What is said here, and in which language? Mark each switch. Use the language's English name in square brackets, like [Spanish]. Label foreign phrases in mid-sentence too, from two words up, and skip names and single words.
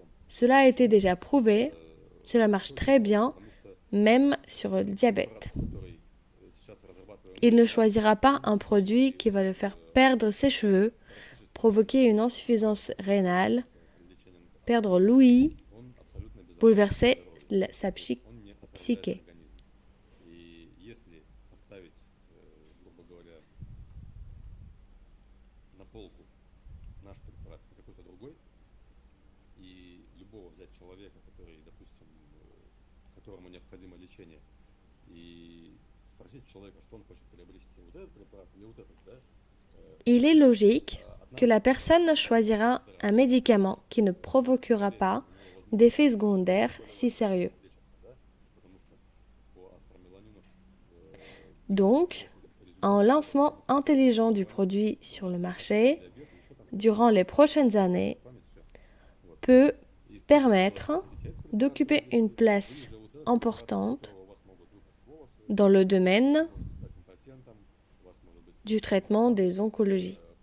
[French] Cela a été déjà prouvé, cela marche très bien, même sur le diabète. Il ne choisira pas un produit qui va le faire perdre ses cheveux, provoquer une insuffisance rénale, perdre l'ouïe, bouleverser sa psyché. [Russian] И если поставить, грубо говоря, на полку наш препарат и какой-то другой, и любого взять человека, который, допустим, которому необходимо лечение, и спросить человека, что он хочет приобрести, вот этот препарат или вот этот, да? [French] Il est logique que la personne choisira un médicament qui ne provoquera pas d'effets secondaires si sérieux. Donc, un lancement intelligent du produit sur le marché durant les prochaines années peut permettre d'occuper une place importante dans le domaine du traitement des oncologies.